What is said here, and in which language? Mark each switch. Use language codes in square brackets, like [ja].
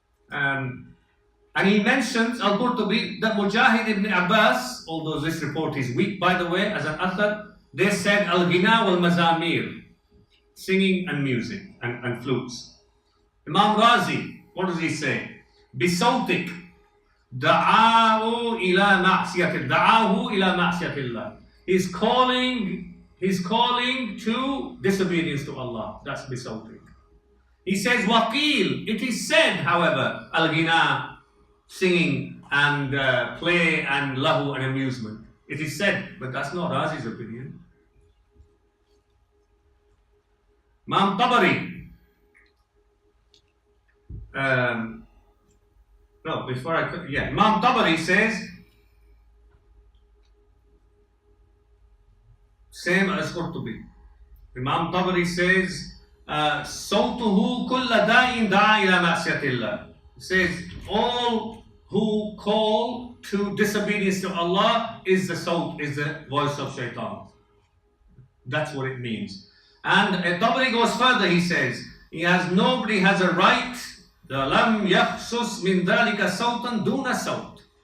[en] And he mentions, Al-Qurtubi, that Mujahid ibn Abbas, although this report is weak by the way, as an athar, they said Al-Ghina wal-Mazamir, singing and music and flutes. Imam Razi, what does he say? [ar] بِصَوْتِك دعاه إلى معصية الله. [en] He's calling to disobedience to Allah. That's bisawtik. He says waqil. It is said, however, al-ghina, singing and play and lahu and amusement. It is said, but that's not Razi's opinion. Imam Tabari. Imam Tabari says, same as Qurtubi. Imam Tabari says, [ar] صوته كل داء دعا إلى معصية الله. [en] He says, all who call to disobedience to Allah is the sawt, is the voice of shaitan. That's what it means. And Tabari goes further, he says, nobody has a right, [ar] لَمْ يَخْصُصْ مِنْ ذَلِكَ صَوْتًا دُونَ صَوْتٍ.